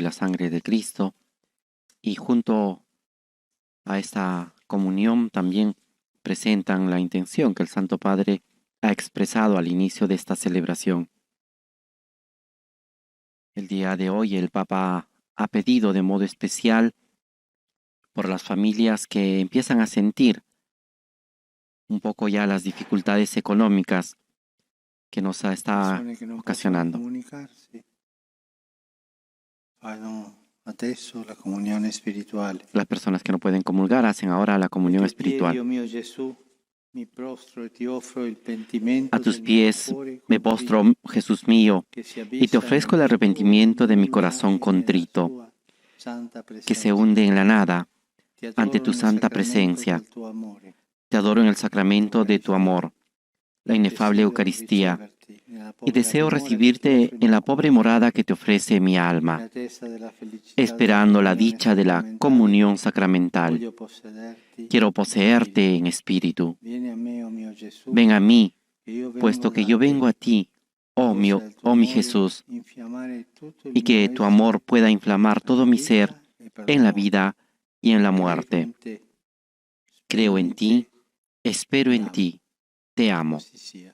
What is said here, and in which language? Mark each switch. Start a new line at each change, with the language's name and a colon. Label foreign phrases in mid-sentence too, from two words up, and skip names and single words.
Spanish: la sangre de Cristo, y junto a esta comunión también presentan la intención que el Santo Padre ha expresado al inicio de esta celebración. El día de hoy el Papa ha pedido de modo especial por las familias que empiezan a sentir un poco ya las dificultades económicas que nos está
Italian: persone che non possono
Spanish: ocasionando.
Italian: comunicarsi fanno adesso la comunione spirituale.
Spanish: Las personas que no pueden comulgar hacen ahora la comunión A tus pies, espiritual.
Italian: Dio mio Gesù, mi prostro e ti offro il pentimento
Spanish: A tus
Italian: del mio
Spanish: pies
Italian: cuore
Spanish: me
Italian: contrito,
Spanish: postro, Jesús mío,
Italian: che si
Spanish: y te
Italian: abissa
Spanish: ofrezco el
Italian: nel
Spanish: arrepentimiento de mi
Italian: tuo
Spanish: corazón
Italian: nella
Spanish: contrito,
Italian: tua santa
Spanish: que se
Italian: presenza.
Spanish: hunde en la nada
Italian: Ti
Spanish: ante
Italian: adoro
Spanish: tu
Italian: nel
Spanish: santa
Italian: sacramento
Spanish: presencia.
Italian: del tuo amore.
Spanish: Te adoro en el sacramento de tu amor, la inefable
Italian: Desidero
Spanish: Eucaristía,
Italian: riceverti nella
Spanish: y
Italian: povera
Spanish: deseo
Italian: dimora che ti
Spanish: recibirte
Italian: offre
Spanish: en la
Italian: mi
Spanish: pobre
Italian: cuore,
Spanish: morada que te ofrece mi
Italian: in
Spanish: alma,
Italian: attesa della felicità
Spanish: esperando la
Italian: della comunione
Spanish: dicha de la
Italian: sacramentale.
Spanish: comunión sacramental.
Italian: Voglio possederti
Spanish: Quiero
Italian: in
Spanish: poseerte
Italian: spirito.
Spanish: en espíritu.
Italian: Vieni a me, oh mio Gesù,
Spanish: Ven a mí,
Italian: che io
Spanish: puesto
Italian: vengo
Spanish: que
Italian: da
Spanish: yo
Italian: te.
Spanish: vengo a ti,
Italian: Possa il tuo
Spanish: oh mi
Italian: amore
Spanish: Jesús,
Italian: infiammare tutto il
Spanish: y
Italian: mio
Spanish: que tu
Italian: essere
Spanish: amor pueda inflamar
Italian: per
Spanish: todo
Italian: la
Spanish: mi ser
Italian: vita e per
Spanish: en
Italian: la
Spanish: la
Italian: morte.
Spanish: vida y en la
Italian: Credo
Spanish: muerte.
Italian: in te,
Spanish: Creo
Italian: spero
Spanish: en
Italian: in
Spanish: ti,
Italian: te,
Spanish: espero
Italian: ti
Spanish: en
Italian: amo.
Spanish: ti, te amo.
Italian: Così sia.